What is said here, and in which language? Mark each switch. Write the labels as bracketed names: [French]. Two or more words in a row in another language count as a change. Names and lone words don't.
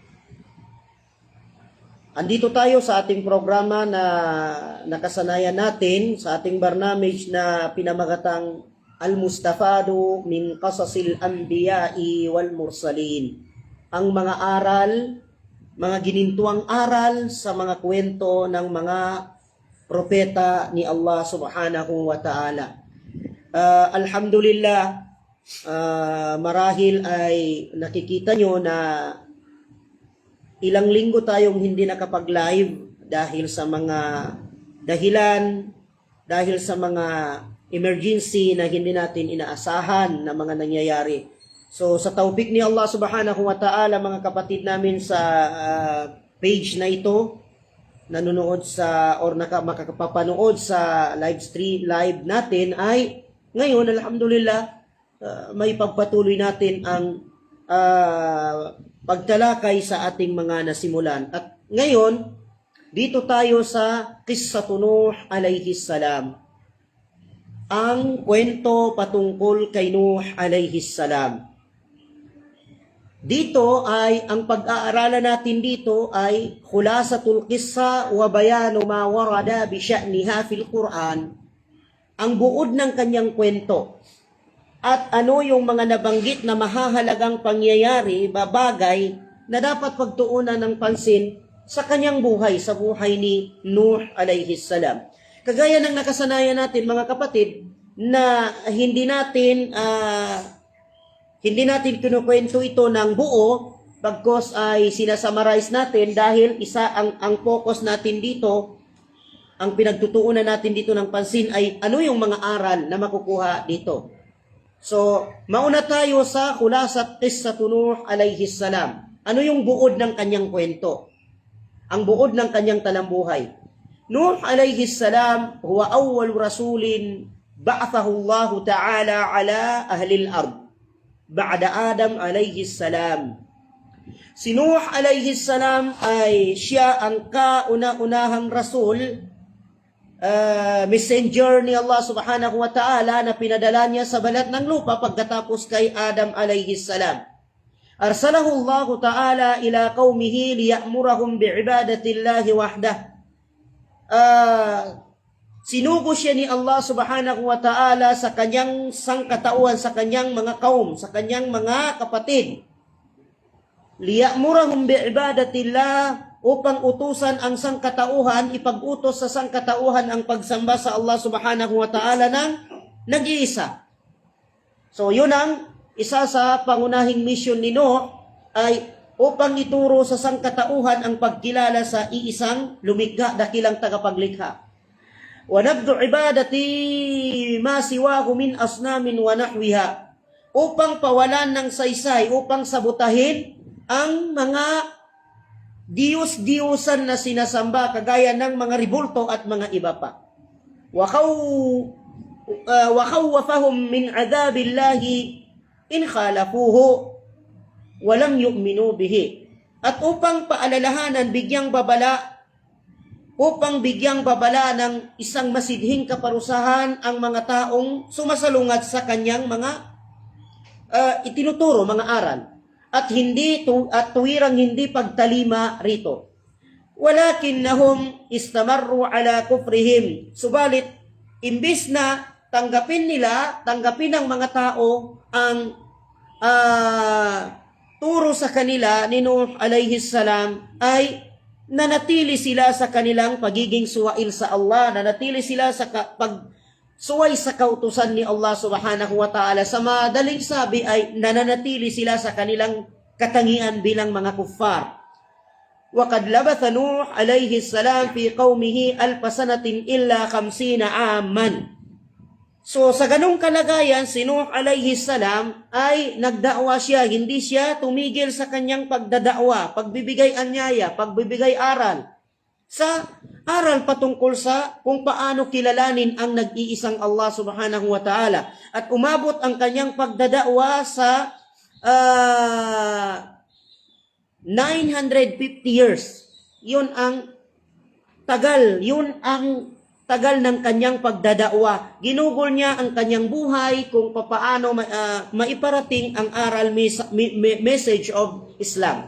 [Filipino] Andito tayo sa ating programa na nakasanayan natin sa ating barnamij na pinamagatang Al-Mustafadu min Qasasil Anbiya'i wal Mursalin. Ang mga aral, mga ginintuang aral sa mga kwento ng mga propeta ni Allah [Arabic] سبحانه وتعالى. [Filipino] Alhamdulillah, marahil ay nakikita nyo na ilang linggo tayong hindi nakapag-live dahil sa mga dahilan, dahil sa mga emergency na hindi natin inaasahan na mga nangyayari. So sa taupik ni Allah [Arabic] سبحانه وتعالى, [Filipino] mga kapatid namin sa page na ito, nanonood sa or makakapanood sa live natin, ay ngayon alhamdulillah may pagpatuloy natin ang pagtalakay sa ating mga nasimulan. At ngayon dito tayo sa [Arabic] قصة نوح عليه السلام, [Filipino] ang kwento patungkol kay Nuh [Arabic] عليه السلام. [Filipino] Dito ay, ang pag-aaralan natin dito ay [Arabic] خلاصة القصة وبيان ما ورد بشأنها في القرآن. [Filipino] Ang buod ng kanyang kwento at ano yung mga nabanggit na mahahalagang pangyayari, babagay na dapat pagtuunan ng pansin sa kanyang buhay, sa buhay ni Nuh [Arabic] عليه السلام. [Filipino] Kagaya ng nakasanayan natin, mga kapatid, na hindi natin kinukwento ito ng buo, bagkos ay sinasummarize natin dahil isa ang focus natin dito, ang pinagtutuunan natin dito ng pansin ay ano yung mga aral na makukuha dito. So, mauna tayo sa [Arabic] خلاصة قصة نوح عليه السلام. [Filipino] Ano yung buod ng kanyang kwento? Ang buod ng kanyang talambuhay. [Arabic] نوح عليه السلام هو أول رسول بعثه الله تعالى على أهل الأرض بعد آدم عليه السلام. [Filipino] Si Nuh [Arabic] عليه السلام [Filipino] ay siya ang kauna-unahang rasul, messenger ni Allah [Arabic] سبحانه وتعالى [Filipino] na pinadala niya sa balat ng lupa pagkatapos kay Adam [Arabic] عليه السلام. أرسله الله تعالى إلى قومه ليأمرهم بعبادة الله وحده. [Filipino] Sinugo siya ni Allah [Arabic] سبحانه وتعالى [Filipino] sa kanyang sangkatauhan, sa kanyang mga kaum, sa kanyang mga kapatid. [Arabic] ليأمرهم بعبادة الله, [Filipino] upang utusan ang sangkatauhan, ipag-utos sa sangkatauhan ang pagsamba sa Allah [Arabic] سبحانه وتعالى [Filipino] ng nag-iisa. So yun ang isa sa pangunahing mission ni Nuh, ay upang ituro sa sangkatauhan ang pagkilala sa iisang lumikha, dakilang tagapaglikha. [Arabic] وَنَبْدُ عِبَادَتِي مَا سِوَاهُ مِنْ أَصْنَامٍ وَنَحْوِهَا, [Filipino] upang pawalan ng saysay, upang sabutahin ang mga diyos-diyosan na sinasamba kagaya ng mga ribulto at mga iba pa. [Arabic] وَخَوَّفَهُمْ مِنْ عَذَابِ اللَّهِ إِنْ خَالَفُوهُ وَلَمْ يُؤْمِنُوا بِهِ, [Filipino] at upang paalalahanan, upang bigyang babala ng isang masidhing kaparusahan ang mga taong sumasalungat sa kanyang mga itinuturo, mga aral, at tuwirang hindi pagtalima rito. [Arabic] ولكنهم استمروا على كفرهم, [Filipino] subalit imbis na tanggapin ng mga tao ang turo sa kanila ni Nuh [Arabic] عليه السلام, [Filipino] ay nanatili sila sa kanilang pagiging suwail sa Allah, nanatili sila sa pagsuway sa kautusan ni Allah [Arabic] سبحانه وتعالى. [Filipino] Sa madaling sabi ay nananatili sila sa kanilang katangian bilang mga kuffar. [Arabic] وَقَدْ لَبَثَ نُوحٌ عَلَيْهِ السَّلَامُ فِي قَوْمِهِ أَلْفَ سَنَةٍ إِلَّا 50 عَامًا. [Filipino] So sa ganung kalagayan, si Nuh [Arabic] عليه السلام [Filipino] ay nagdakwa siya, hindi siya tumigil sa kanyang pagdadakwa, pagbibigay anyaya, pagbibigay aral. Sa aral patungkol sa kung paano kilalanin ang nag-iisang Allah [Arabic] سبحانه وتعالى. [Filipino] At umabot ang kanyang pagdadakwa sa 950 years. Yun ang tagal ng kanyang pagdadakwa. Ginugol niya ang kanyang buhay kung paano maiparating ang aral [English] message of Islam.